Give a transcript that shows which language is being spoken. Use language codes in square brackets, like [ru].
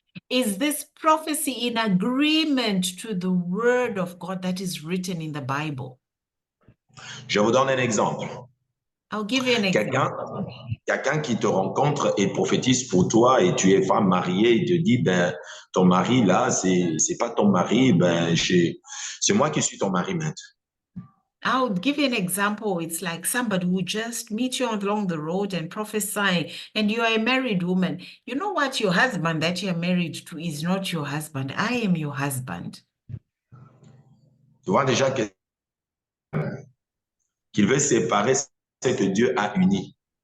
[en] Is this prophecy in agreement to the word of God that is written in the Bible? [fr] Je vous donne un exemple. [en] I'll give you an example. [fr] Quelqu'un qui te rencontre et prophétise pour toi et tu es femme mariée, il te dit, ben, ton mari là, c'est pas ton mari, ben, c'est moi qui suis ton mari maintenant. [en] I would give you an example. It's like somebody who just meet you along the road and prophesy, and you are a married woman. You know what? Your husband that you're married to is not your husband. I am your husband. [fr] Tu vois déjà qu'il veut séparer ce que Dieu a uni.